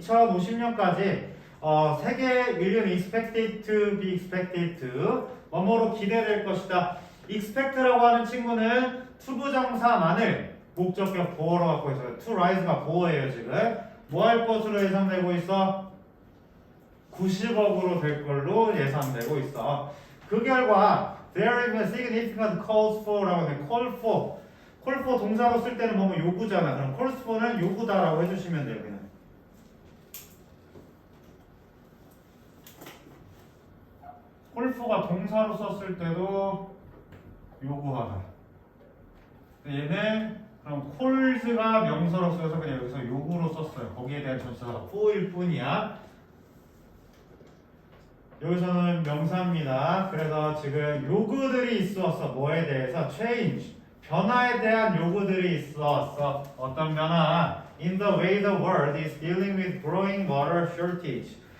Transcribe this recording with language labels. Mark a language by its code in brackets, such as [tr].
[ko] 2050년까지 세계 인류는 [en] expected to be expected to [ko] 뭐뭐로 기대될 것이다. expect라고 하는 친구는 투부정사만을 목적격 보어로 갖고 있어요. to rise가 보어예요. 지금 뭐 할 것으로 예상되고 있어? 90억으로 될 걸로 예상되고 있어. [en] 그 결과 there is a significant calls for라고 해. [ko] call for 동사로 쓸 때는 뭐뭐 요구잖아. 그럼 calls for는 요구다라고 해주시면 돼요. 그냥. call for가 동사로 썼을 때도 요구하다. 얘는 그럼 calls가 명사로 쓰여서 그냥 여기서 요구로 썼어요. 거기에 대한 전치사가 for일 뿐이야. 여기서는 명사입니다. 그래서 지금 요구들이 있었어. 뭐에 대해서? change. 변화에 대한 요구들이 있었어. 어떤 변화? [en] In the way the world is dealing with growing water shortage.